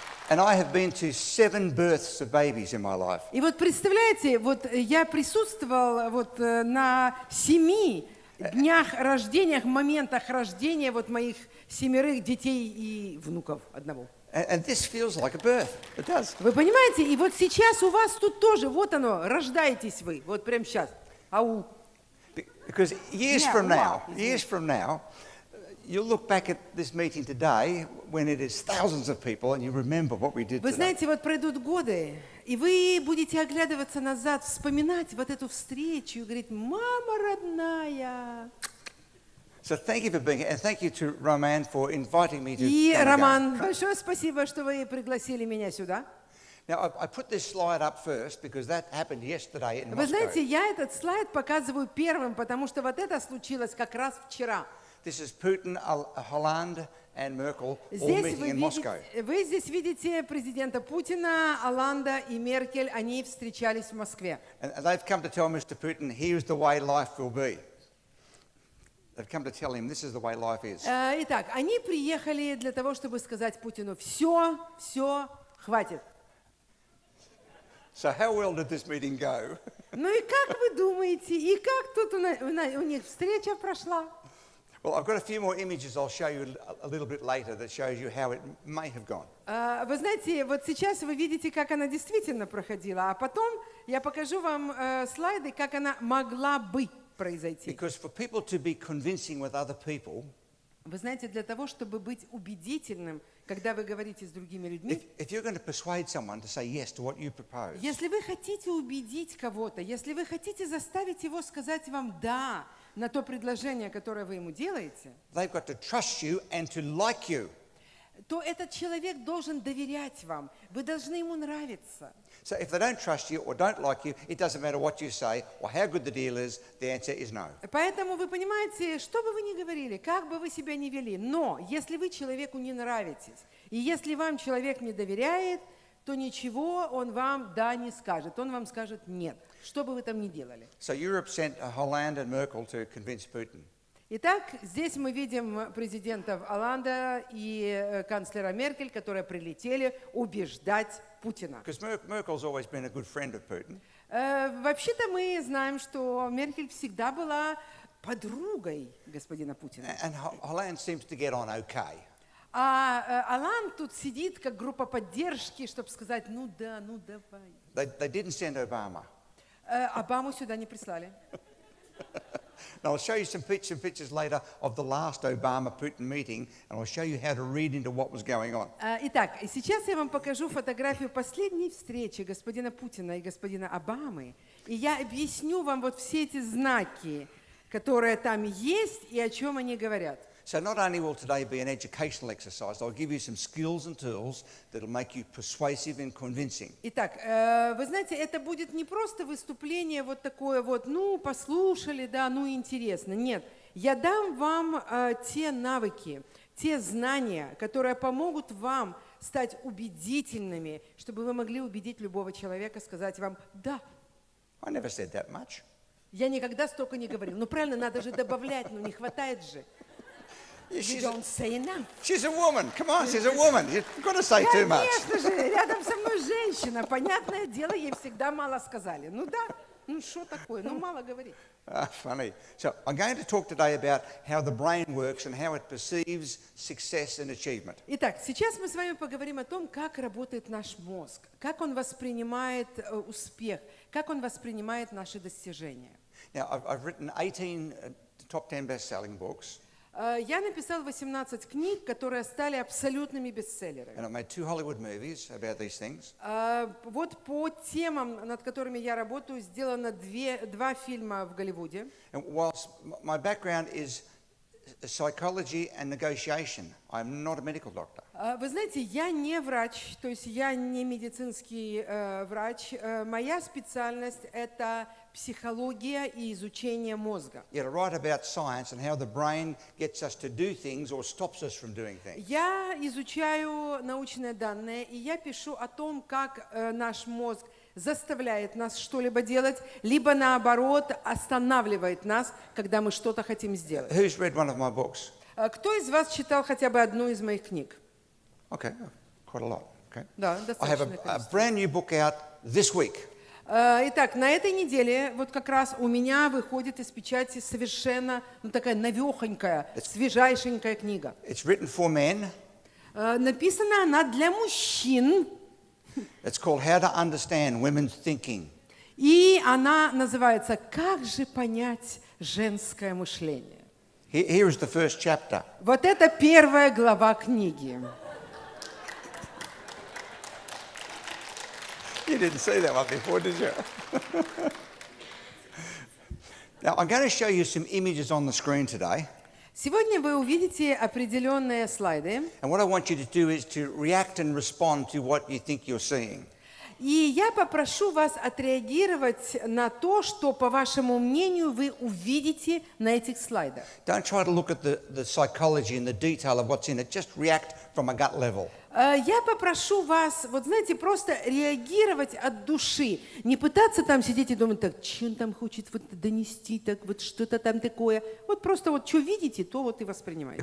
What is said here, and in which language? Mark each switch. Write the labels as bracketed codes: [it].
[en] And I have been to 7 births of babies in my life. [ru] И вот представляете, вот я присутствовал вот на 7 днях рождениях, моментах рождения вот моих 7 детей и внуков одного. [en] And this feels like a birth. It does. [ru] Вы понимаете, и вот сейчас у вас тут тоже, вот оно, рождаетесь вы, вот прямо сейчас. Ау. [en] Because years from now, you'll look back at this meeting today when it is thousands of people and you remember what we did today. [ru] Вы знаете, вот пройдут годы, и вы будете оглядываться назад, вспоминать вот эту встречу и говорить: «Мама родная». [en] So thank you for being here, and thank you to Roman for inviting me to [ru] И, [en] come [ru] Роман, [en] again. [ru] большое спасибо, что вы пригласили меня сюда. [en] Now, I put this slide up first because that happened yesterday in [ru] Вы [en] Moscow. [ru] знаете, я этот слайд показываю первым, потому что вот это случилось как раз вчера. [en] This is Putin, Hollande and Merkel all meeting in Moscow. [ru] Вы здесь видите президента Путина, Олланда и Меркель, они встречались в Москве. [en] And they've come to tell Mr. Putin, here's the way life will be. They've come to tell him this is the way life is. [ru] Итак, они приехали для того, чтобы сказать Путину: все, хватит. [en] So how well did this meeting go? [ru] Ну и как вы думаете, и как тут у них встреча прошла? [en] Well, I've got a few more images I'll show you a little bit later that shows you how it may have gone. [ru] Вы знаете, вот сейчас вы видите, как она действительно проходила, а потом я покажу вам слайды, как она могла бы произойти. [en] Because for people to be convincing with other people, [ru] Вы знаете, для того, чтобы быть убедительным, когда вы говорите с другими людьми, [en] if you're going to persuade someone to say yes to what you propose, [ru] если вы хотите убедить кого-то, если вы хотите заставить его сказать вам «да» на то предложение, которое вы ему делаете, [en] they've got to trust you and to like you. [ru] то этот человек должен доверять вам, вы должны ему нравиться. [en] So if they don't trust you or don't like you, it doesn't matter what you say or how good the deal is, the answer is no. [ru] Поэтому вы понимаете, что бы вы ни говорили, как бы вы себя ни вели, но если вы человеку не нравитесь, и если вам человек не доверяет, то ничего он вам «да» не скажет, он вам скажет «нет», что бы вы там ни делали. [en] So Europe sent Hollande and Merkel to convince Putin. [ru] Итак, здесь мы видим президентов Олланда и канцлера Меркель, которые прилетели убеждать Путина. [en] Because Merkel's always been a good friend of Putin. [ru] Вообще-то мы знаем, что Меркель всегда была подругой господина Путина. [en] And Hollande seems to get on okay. [ru] А Аллан тут сидит как группа поддержки, чтобы сказать, ну да, ну давай. [en] They didn't send Obama. [ru] Обаму сюда не прислали. [en] And I'll show you some pictures later of the last Obama-Putin meeting, and I'll show you how to read into what was going on. [ru] Итак, сейчас я вам покажу фотографию последней встречи господина Путина и господина Обамы, и я объясню вам вот все эти знаки, которые там есть и о чем они говорят. [en] So not only will today be an educational exercise, I'll give you some skills and tools that'll make you persuasive and convincing. [ru] Итак, вы знаете, это будет не просто выступление вот такое вот, ну, послушали, да, ну, интересно. Нет, я дам вам те навыки, те знания, которые помогут вам стать убедительными, чтобы вы могли убедить любого человека, сказать вам «да». [en] I never said that much. [ru] Я никогда столько не говорил. Ну, правильно, надо же добавлять, ну, не хватает же. [en] You don't say enough. She's a woman. Come on, she's a woman. You've got to say too much. [ru] Конечно же, рядом со мной женщина. Понятное дело, ей всегда мало сказали. Ну да, ну что такое, ну мало говорить. [en] Funny. So I'm going to talk today about how the brain works and how it perceives success and achievement. [ru] Итак, сейчас мы с вами поговорим о том, как работает наш мозг, как он воспринимает успех, как он воспринимает наши достижения. [en] Now, I've written 18 top 10 best-selling books. [ru] Я написал 18 книг, которые стали абсолютными бестселлерами. [en] And I've made 2 Hollywood movies about these things. [ru] Вот по темам, над которыми я работаю, сделано 2 фильма в Голливуде. [en] And whilst my background is psychology and negotiation, I'm not a medical doctor. [ru] Вы знаете, я не врач, то есть я не медицинский врач. Моя специальность – это психология и изучение мозга. [en] Yet I write about science and how the brain gets us to do things or stops us from doing things. [ru] Я изучаю научные данные, и я пишу о том, как наш мозг заставляет нас что-либо делать, либо наоборот останавливает нас, когда мы что-то хотим сделать. [en] Who's read one of my books? [ru] Кто из вас читал хотя бы одну из моих книг? [en] Okay, quite a lot. Okay. [ru] Да, [en] I have [ru] достаточно. [en] a brand new book out this week. [ru] Итак, на этой неделе вот как раз у меня выходит из печати совершенно, ну, такая навехонькая, свежайшенькая книга. [en] It's written for men. [ru] Написана она для мужчин. [en] It's called How to Understand Women's Thinking. [ru] И она называется «Как же понять женское мышление?». [en] Here is the first chapter. [ru] Вот это первая глава книги. [en] You didn't see that one before, did you? Now, I'm going to show you some images on the screen today. [ru] Сегодня вы увидите определенные слайды. [en] And what I want you to do is to react and respond to what you think you're seeing. [ru] И я попрошу вас отреагировать на то, что, по вашему мнению, вы увидите на этих слайдах. [en] Don't try to look at the psychology and the detail of what's in it. Just react from a gut level. [ru] Я попрошу вас, вот знаете, просто реагировать от души. Не пытаться там сидеть и думать, так, что он там хочет вот донести, так вот что-то там такое. Вот просто вот что видите, то вот и воспринимаете.